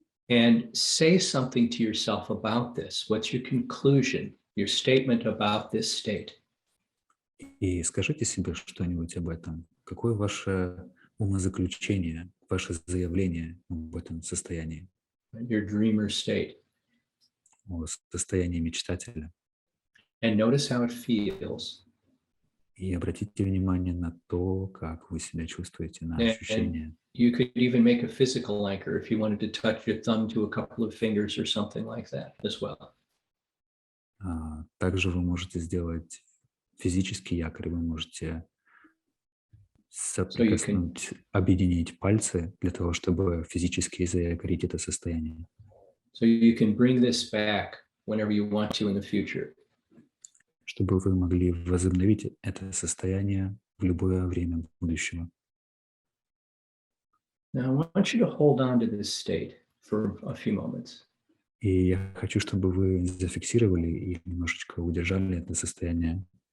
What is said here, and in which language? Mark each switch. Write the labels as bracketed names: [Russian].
[English] And say something to yourself about this. What's your conclusion, your statement about this state? [Russian] И скажите себе что-нибудь об этом. Какое ваше умозаключение, ваше заявление об этом состоянии, [English] Your dreamer state. [Russian] о состоянии мечтателя? [English] And notice how it feels. [Russian] И обратите внимание на то, как вы себя чувствуете, на ощущения. [English] You could even make a physical anchor if you wanted to touch your thumb to a couple of fingers or something like that as well. [Russian] Также вы можете сделать физический якорь, вы можете соприкоснуть, объединить пальцы для того, чтобы физически заякорить это состояние. [English] So you can bring this back whenever you want to in the future. [Russian] Чтобы вы могли возобновить это состояние в любое время будущего. [English] Now, I want you to hold on to this state for a few moments. [Russian] И я хочу, чтобы вы зафиксировали и немножечко удержали это состояние.